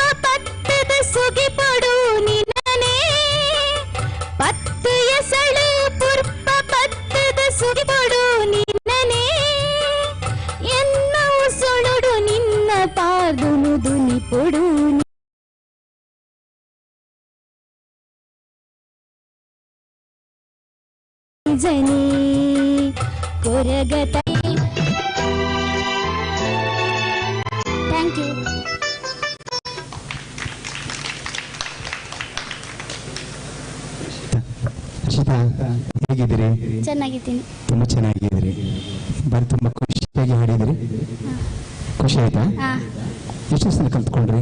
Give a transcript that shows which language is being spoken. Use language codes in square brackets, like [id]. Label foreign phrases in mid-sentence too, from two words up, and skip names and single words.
[tcy] ಪತ್ತದ ಸುಗಿಪಡು ನಿನನೆ, ಪತ್ತೆಯ ಸಳು ಪುರ್ಪ ಪತ್ತದ ಸುಗಿಪಡು ನಿನನೆ, ಎನ್ನವು ಸುಳುಡು ನಿನ್ನ ಪಾರ್ದುನು ದುನಿಪೊಡು ಜನಿ ಕೊರಗತ. [en] ಥ್ಯಾಂಕ್ ಯು. [kn] ಹೇಗಿದ್ದೀರಿ? ಚೆನ್ನಾಗಿದ್ದೀನಿ. ತುಂಬಾ ಚೆನ್ನಾಗಿದ್ದೀರಿ. ಬಾರಿ ತುಂಬಾ ಖುಷಿಯಾಗಿ ಹಾಡಿದಿರಿ. ಖುಷಿ ಆಯ್ತಾ? ಎಷ್ಟು ಸಲ ಕಲ್ತ್ಕೊಂಡ್ರಿ?